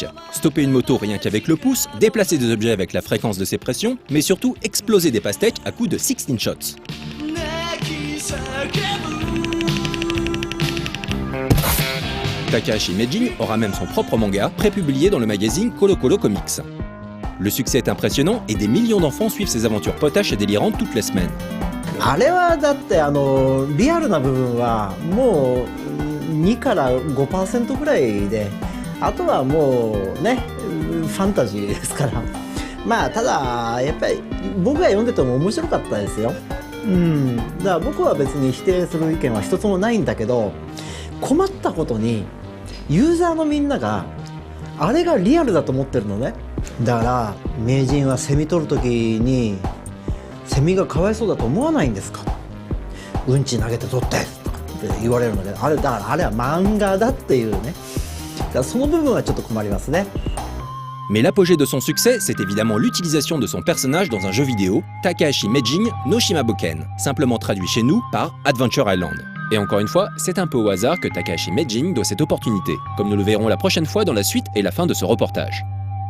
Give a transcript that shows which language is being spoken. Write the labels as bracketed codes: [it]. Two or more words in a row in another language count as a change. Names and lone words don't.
[fr] Stopper une moto rien qu'avec le pouce, déplacer des objets avec la fréquence de ses pressions, mais surtout exploser des pastèques à coups de 16 shots. Takahashi Meijin aura même son propre manga, prépublié dans le magazine Colo Colo Comics. Le succès est impressionnant et des millions d'enfants suivent ses aventures potaches et délirantes toutes les semaines. [ja] あれはだってリアルな部分はもう2から 5% ぐらいで、あとはもうねファンタジーですから。まあただやっぱり僕が読んでても面白かったですよ。だから僕は別に否定する意見は一つもないんだけど、困ったことにユーザーのみんながあれがリアルだと思ってるのね。だから名人はセミ取る時にセミがかわいそうだと思わないんですか、うんち投げて取ってとかって言われるので、あれだからあれは漫画だっていうね、だからその部分はちょっと困りますね。 [fr] Mais l'apogée de son succès, c'est évidemment l'utilisation de son personnage dans un jeu vidéo, Takahashi Meijin no Shimabuken, simplement traduit chez nous par Adventure Island. Et encore une fois, c'est un peu au hasard que Takahashi Meijin doit cette opportunité, comme nous le verrons la prochaine fois dans la suite et la fin de ce reportage.